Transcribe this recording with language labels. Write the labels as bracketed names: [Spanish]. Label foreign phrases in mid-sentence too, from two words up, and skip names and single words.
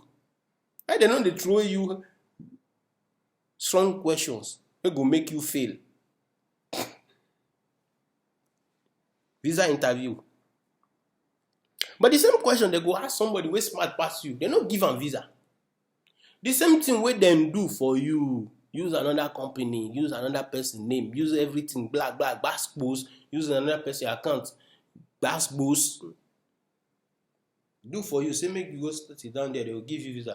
[Nigerian Pidgin] And they know they throw you strong questions. They go make you fail. Visa interview. But the same question they go ask somebody who smart past you, they don't give them visa. The same thing wey dem do for you, use another company, use another person name, use everything, black, expose, use another person account. That's boss. Do for you, say make you go sit down there, they will give you visa.